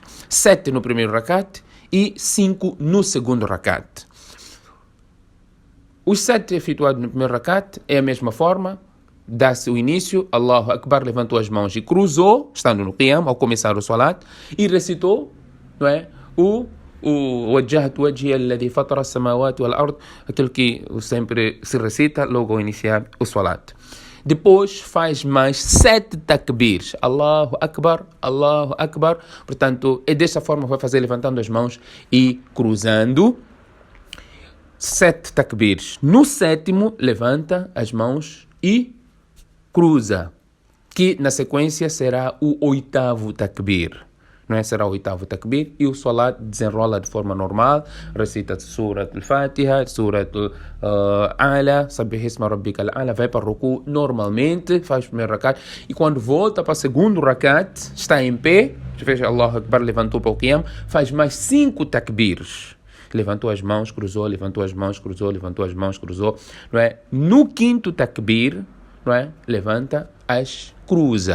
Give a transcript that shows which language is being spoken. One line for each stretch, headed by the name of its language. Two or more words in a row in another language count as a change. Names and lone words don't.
Portuguese: 7 no primeiro rakat e 5 no segundo rakat. Os 7 efetuados no primeiro rakat é a mesma forma. Dá-se o início,
Arabic: الله أكبر,
Portuguese: levantou as mãos e cruzou, estando no qiyam, ao começar o salat, e recitou, não é?
Arabic: وجهت وجهي الذي فطر السماوات والأرض,
Portuguese: aquilo que sempre se recita logo ao iniciar o salat. Depois faz mais 7 takbirs.
Arabic: الله أكبر، الله أكبر.
Portuguese: Portanto, é desta forma que vai fazer, levantando as mãos e cruzando. 7 takbirs. No 7º, levanta as mãos e cruza, que na sequência será o 8º takbir. Não é? Será o 8º takbir e o salat desenrola de forma normal, recita Surat al-Fatiha, Surat al-Ala,
Arabic: سبح اسم ربك الأعلى,
Portuguese: vai para o ruku normalmente, faz o primeiro rakat e quando volta para o segundo rakat, está em pé, fez
Arabic: الله أكبر,
Portuguese: levantou para o qiyam, faz mais 5 takbirs. Levantou as mãos, cruzou, levantou as mãos, cruzou, levantou as mãos, cruzou, não é? No 5º takbir, não é? Levanta as cruza.